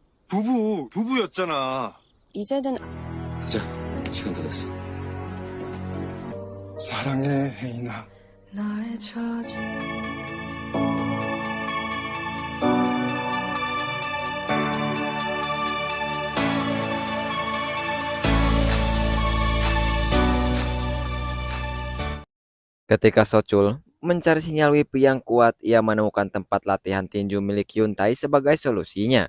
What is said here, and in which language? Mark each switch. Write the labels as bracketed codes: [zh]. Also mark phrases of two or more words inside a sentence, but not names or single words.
[ko] 부부였잖아. 이제는 가자. 시간 다 됐어. 사랑해, 혜인아. 나의 저주 [id] Ketika Sochul mencari sinyal WiFi yang kuat, ia menemukan tempat latihan tinju milik Hyuntae sebagai solusinya.